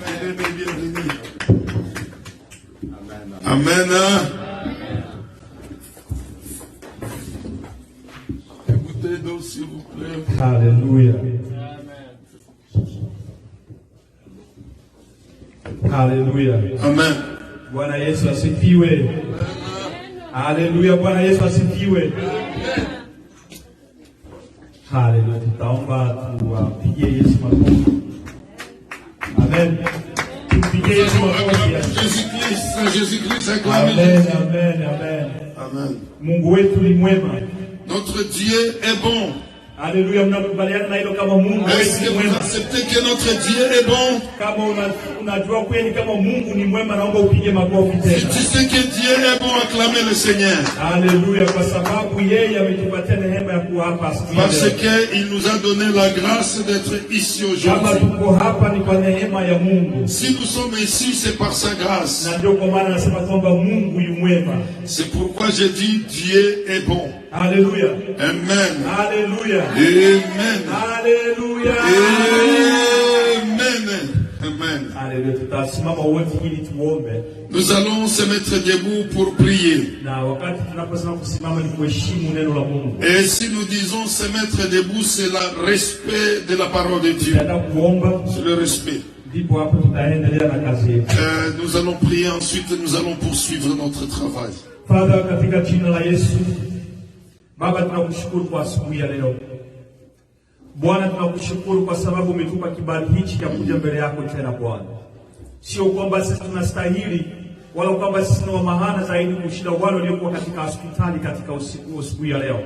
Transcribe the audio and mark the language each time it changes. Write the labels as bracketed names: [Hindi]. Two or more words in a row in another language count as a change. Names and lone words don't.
[French] Amen. d'eau, s'il vous plaît. Alléluia. Alléluia. Amen. [Swahili] Bwana Yesu asifiwe. Haleluya, Bwana Yesu asifiwe. Haleluya. Tutaomba tuwapigie Yesu makofi. Amen. Tupigie Yesu makofi. [French] Jésus-Christ, acclamez Amen, Jésus. amen, amen. Amen. [Swahili] Mungu wetu ni mwema. [French] Notre Dieu est bon. [Swahili] Haleluya, mnakubaliana na hilo kama Mungu [French] Est-ce [Swahili] wetu [French] que [Swahili] ni [French] vous [Swahili] mwema? [French] acceptez que notre Dieu est bon? [Swahili] Kama unajua kweli kama Mungu ni mwema, naomba upige makofi [French] Si [Swahili] tena. [French] tu sais que Dieu est bon, acclamez le Seigneur. [Swahili] Haleluya, kwa sababu yeye ametupatia neema ya kuwa hapa siku ya [French] Parce [Swahili] leo. [French] qu'il nous a donné la grâce d'être ici [Swahili] Kama [French] aujourd'hui. [Swahili] tuko hapa ni kwa neema ya Mungu. [French] Si nous sommes ici, c'est par sa grâce. [Swahili] Na ndio kwa maana nasema kwamba Mungu yu mwema. [French] C'est pourquoi je dis Dieu est bon. [Swahili] Haleluya. Amen. Haleluya. Amen. Haleluya. Amen. Amen. Haleluya. Tutasimama wote ili tuombe. [French] Nous allons se mettre debout pour prier. [Swahili] Na wakati tunaposema kusimama ni kuheshimu neno la Mungu. [French] Et si nous disons se mettre debout, c'est le respect de la parole de Dieu. [Swahili] Tutaenda kuomba. [French] C'est le respect. [Swahili] Ndipo hapo tutaendelea na kazi yetu. [French] Nous allons prier, ensuite nous allons poursuivre notre travail. [English] Father, [Swahili] katika jina la Yesu, Baba, tunakushukuru kwa asubuhi ya leo. Bwana, tunakushukuru kwa sababu umetupa kibali hichi cha kuja mbele yako tena Bwana. Sio kwamba sisi tunastahili wala kwamba sisi ni wa maana zaidi kushinda wale waliokuwa katika hospitali katika usiku ya leo.